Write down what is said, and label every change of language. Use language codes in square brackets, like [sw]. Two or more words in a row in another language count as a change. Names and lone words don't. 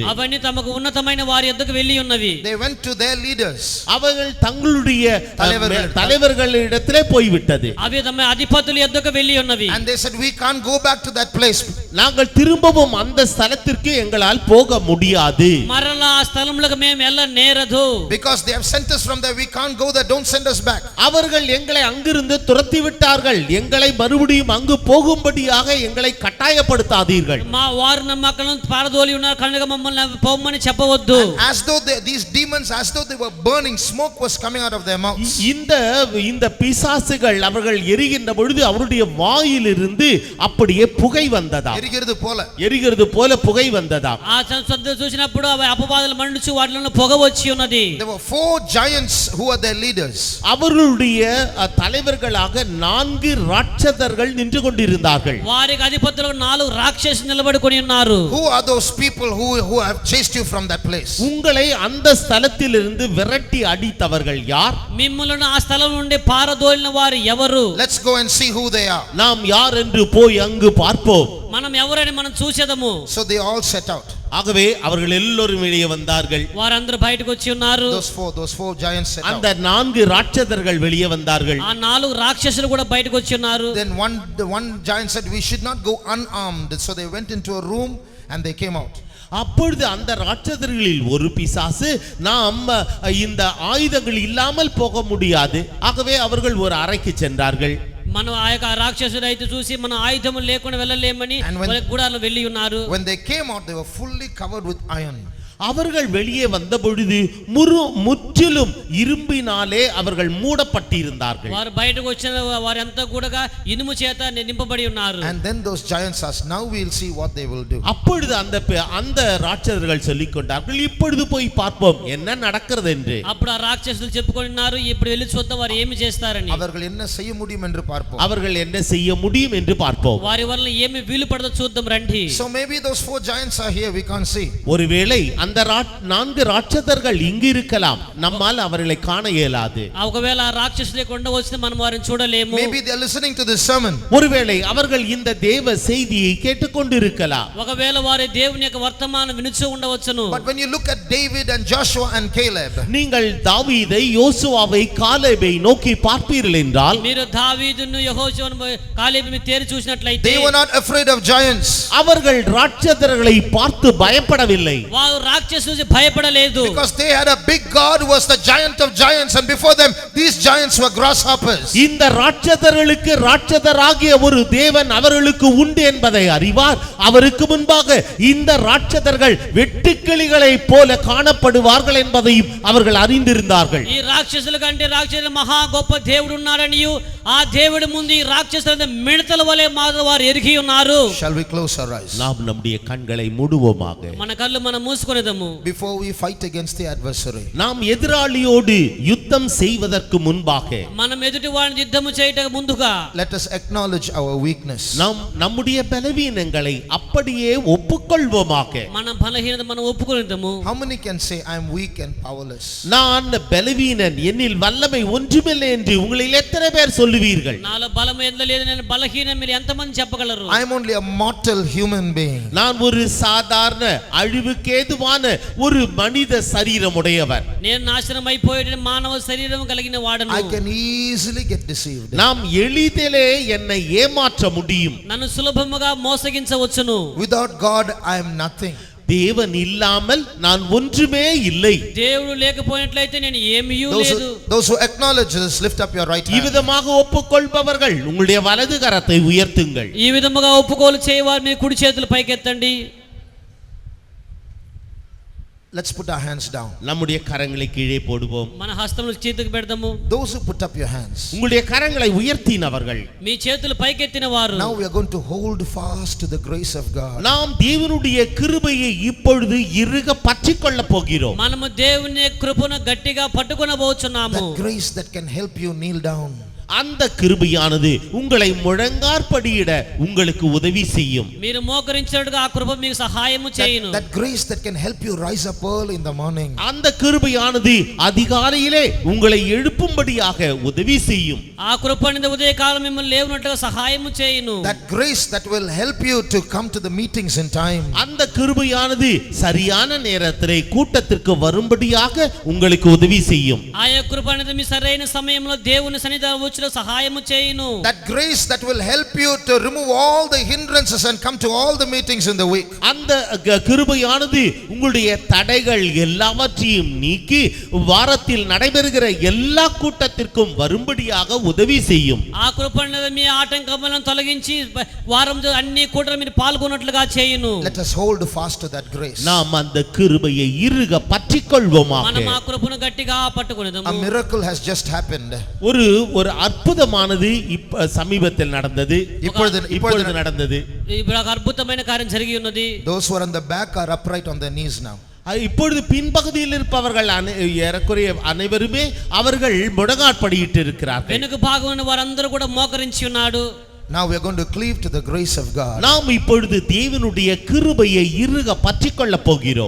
[te] అవన్నీ తమకు ఉన్నతమైన వారి యొద్దకు వెళ్ళి ఉన్నవి. [en] They went to their leaders. [ta] அவர்கள் தங்களுடைய தலைவர்களிடத்திலே போய்விட்டது. [te] అవి తమ అధిపతుల యొద్దకు వెళ్ళి ఉన్నవి. [en] And they said, we can't go back to that place. [ta] நாங்கள் திரும்பவும் அந்த ஸ்தலத்திற்கு எங்களால் போக முடியாது. [te] మరలా ఆ స్థలములకు మేము వెళ్ళ నేరదు. [en] Because they have sent us from there, we can't go there, don't send us back. [ta] அவர்கள் எங்களை அங்கிருந்து துரத்தி விட்டார்கள். எங்களை மறுபடியும் அங்கு போகும்படியாக எங்களை கட்டாயப்படுத்தாதீர்கள். [te] మా వారు నమ్మకలను పారదోలి ఉన్నారు కనుక మమ్మల్ని పోమని చెప్పవద్దు. [en] As though these demons, as though they were burning, smoke was coming out of their mouths. [ta] இந்த பிசாசுகள் அவர்கள் எரிகின்ற பொழுது அவருடைய வாயிலிருந்து அப்படியே புகை வந்ததா. எரிகிறது போல புகை வந்ததா. [te] ఆ సందర్భం చూసినప్పుడు అవి అపవాదులు మండుచు వాటిలో పొగ వచ్చి ఉన్నది. [en] There were 4 giants who were their leaders. [ta] அவர்களுடைய தலைவர்களாக 4 ராட்சதர்கள் நின்று கொண்டிருந்தார்கள். [te] వారికి అధిపతులు 4 రాక్షసులు నిలబడుకొని ఉన్నారు. [en] Who are those people who have chased you from that place? [ta] உங்களை அந்த ஸ்தலத்திலிருந்து விரட்டி அடித்தவர்கள் யார்? [te] మిమ్ములను ఆ స్థలం నుండి పారదోలిన వారు ఎవరు? [en] Let's go and see who they are. [ta] நாம் யார் என்று போய் அங்கு பார்ப்போம். [te] మనం ఎవరని మనం చూసేదము. [en] So they all set out. [ta] ஆகவே அவர்கள் எல்லோரும் வெளியே வந்தார்கள். [te] వారందరూ బయటకు వచ్చి ఉన్నారు. [en] Those four giants set out. [ta] அந்த 4 ராட்சதர்கள் வெளியே வந்தார்கள். [te] ఆ 4 రాక్షసులు కూడా బయటకు వచ్చి ఉన్నారు. [en] Then one giant said, we should not go unarmed. So they went into a room and they came out. [ta] அப்பொழுது அந்த ராட்சதர்களில் ஒரு பிசாசு நாம் இந்த ஆயுதங்கள் இல்லாமல் போக முடியாது. ஆகவே அவர்கள் ஒரு அறைக்கு சென்றார்கள். [te] మనం ఆ యొక్క రాక్షసుడు అయితే చూసి మన ఆయుధములు లేకుండా వెళ్ళలేమని గుడారంలో వెళ్ళి ఉన్నారు. [en] When they came out, they were fully covered with iron. [ta] அவர்கள் வெளியே வந்த பொழுது முற்றிலும் இரும்பினாலே அவர்கள் மூடப்பட்டிருந்தார்கள். [te] వారు బయటకు వచ్చిన వారంతా కూడా ఇనుము చేత నింపబడి ఉన్నారు. [en] And then those giants asked, now we'll see what they will do. [ta] அப்பொழுது அந்த ராட்சதர்கள் சொல்லிக் கொண்டார்கள், இப்பொழுது போய் பார்ப்போம் என்ன நடக்கிறது என்று. [te] అప్పుడు ఆ రాక్షసులు చెప్పుకొన్నారు, ఇప్పుడు వెళ్ళి చూద్దాం వారు ఏమి చేస్తారని. [ta] அவர்கள் என்ன செய்ய முடியும் என்று பார்ப்போம். அவர்கள் என்ன செய்ய முடியும் என்று பார்ப்போம். [te] వారి వల్ల ఏమి వీలు పడదో చూద్దాం రండి. [en] So maybe those 4 giants are here, we can't see. [ta] ஒருவேளை அந்த 4 ராட்சதர்கள் இங்கு இருக்கலாம், நம்மால் அவர்களை காண இயலாது. [te] ఒకవేళ ఆ రాక్షసులు లేకుండా వచ్చిన మనం వారిని చూడలేము. [en] Maybe they are listening to this sermon. [ta] ஒருவேளை அவர்கள் இந்த தேவ செய்தியை கேட்டுக்கொண்டிருக்கலாம். [te] ఒకవేళ వారి దేవుని యొక్క వర్తమానం వినుచూ ఉండవచ్చును. [en] But when you look at David and Joshua and Caleb, [ta] நீங்கள் தாவீதை யோசுவாவை காலேபை நோக்கி பார்ப்பீர்கள் என்றால், [te] మీరు దావీదును యెహోషువను కాలేబుని తేరి చూసినట్లయితే [en] they were not afraid of giants. [ta] அவர்கள் ராட்சதர்களை பார்த்து பயப்படவில்லை. [te] వారు రాక్షసులు భయపడలేదు. [en] Because they had a big God who was the giant of giants, and before them these giants were grasshoppers. [ta] இந்த ராட்சதர்களுக்கு ராட்சதராகிய ஒரு தேவன் அவர்களுக்கு உண்டு என்பதை அறிவார். அவருக்கு முன்பாக இந்த ராட்சதர்கள் வெட்டுக்கிளிகளை போல காணப்படுவார்கள் என்பதையும் அவர்கள் அறிந்திருந்தார்கள். [te] ఈ రాక్షసుల కంటే రాక్షసుల మహా గొప్ప దేవుడు ఉన్నాడనియు ఆ దేవుడి ముందు ఈ రాక్షసుల మిడతల వలె వారు ఎరిగి ఉన్నారు. [en] Shall we close our eyes? [ta] நாம் நம்முடைய கண்களை மூடுவோமாக. [te] మన కళ్ళు మనం మూసుకొనేదము. [en] Before we fight against the adversary, [ta] நாம் எதிராளியோடு யுத்தம் செய்வதற்கு முன்பாக [te] మనం ఎదుటి వారిని యుద్ధము చేయటకు ముందుగా [en] let us acknowledge our weakness. [ta] நாம் நம்முடைய பலவீனங்களை அப்படியே ஒப்புக்கொள்வோமாக. [te] మన బలహీనత మనం ఒప్పుకొనేదము. [en] How many can say I am weak and powerless? [ta] நான் பலவீனன், என்னில் வல்லமை ஒன்றுமில்லை என்று உங்களில் எத்தனை பேர் சொல்லுவீர்கள்? [te] నాలో బలం ఎంత లేదు, నేను బలహీన, మీరు ఎంతమంది చెప్పగలరు? [en] I am only a mortal human being. [ta] நான் ஒரு சாதாரண அழிவுக்கேதுவான ஒரு மனித சரீரம் உடையவர். [te] నేను నాశనం అయిపోయే మానవ శరీరం కలిగిన వాడను. [en] I can easily get deceived. [ta] நாம் எளிதிலே என்னை ஏமாற்ற முடியும். [te] నన్ను సులభముగా మోసగించవచ్చును. [en] Without God I am nothing. [ta] தேவன் இல்லாமல் நான் ஒன்றுமே இல்லை. [te] దేవుడు లేకపోయినట్లయితే నేను ఏమీయూ లేదు. [en] Those who acknowledge this, lift up your right hand. [ta] இவ்விதமாக ஒப்புக்கொள்பவர்கள் உங்களுடைய வலது கரத்தை உயர்த்துங்கள். [te] ఈ విధముగా ఒప్పుకోలు చేయవారు మీ కుడి చేతులు పైకెత్తండి. [en] Let's put our hands down. [ta] நம்முடைய கரங்களை கீழே போடுவோம். [te] మన హస్తములు చేతికి పెడదాము. [en] Those who put up your hands, [ta] உங்களுடைய கரங்களை உயர்த்தினவர்கள், [te] మీ చేతులు పైకెత్తిన వారు, [en] now we are going to hold fast to the grace of God. [ta] நாம் தேவனுடைய கிருபையை இப்பொழுது இறுக பற்றிக்கொள்ள போகிறோம். [te] మనము దేవుని కృపను గట్టిగా పట్టుకొనబోచున్నాము. [en] That grace that can help you kneel down. [ta] அந்த கிருபையானது உங்களை முழங்காற்படியிட உங்களுக்கு உதவி செய்யும். [te] మీరు మోకరించినట్టుగా ఆ కృప మీకు సహాయము చేయును. [en] That grace that can help you rise up early in the morning. [ta] அந்த கிருபையானது அதிகாலையிலே உங்களை எழுப்பும்படியாக உதவி செய்யும். [te] ఆ కృప అనేది ఉదయకాలం మిమ్మల్ని లేవనట్టుగా సహాయము చేయును. [en] That grace that will help you to come to the meetings in time. [ta] அந்த கிருபையானது சரியான நேரத்திலே கூட்டத்திற்கு வரும்படியாக உங்களுக்கு உதவி செய்யும். [te] ఆ యొక్క కృప అనేది మీ సరైన సమయంలో దేవుని సన్నిధానం వచ్చి సహాయము చేయును. [en] That grace that will help you to remove all the hindrances and come to all the meetings in the week. [ta] அந்த கிருபையானது உங்களுடைய தடைகள் எல்லாவற்றையும் நீக்கி வாரத்தில் நடைபெறுகிற எல்லா கூட்டத்திற்கும் வரும்படியாக உதவி செய்யும். [te] ఆ కృప అనేది మీ ఆటంకములను తొలగించి వారం అన్ని కూటలు మీరు పాల్గొన్నట్లుగా చేయును. [en] Let us hold fast to that grace. [ta] நாம் அந்த கிருபையை இறுக பற்றிக்கொள்வோமாக. [te] మనం ఆ కృపను గట్టిగా పట్టుకొనేదము. [en] A miracle has just happened. [ta] ஒரு அற்புதமானது சமீபத்தில் நடந்தது. இப்பொழுது நடந்தது. [te] ఇప్పుడు ఒక అద్భుతమైన కార్యం జరిగి ఉన్నది. [en] Those who are on the back are upright on their knees now. [ta] இப்பொழுது பின்பகுதியில் இருப்பவர்கள் ஏறக்குறைய அனைவருமே அவர்கள் முழங்காற்படியிட்டு இருக்கிறார்கள். [te] వెనుక భాగంలో వారందరూ కూడా మోకరించి ఉన్నాడు. [en] Now we are going to cleave to the grace of God. [ta] நாம் இப்பொழுது தேவனுடைய கிருபையை இறுக பற்றிக்கொள்ள போகிறோம்.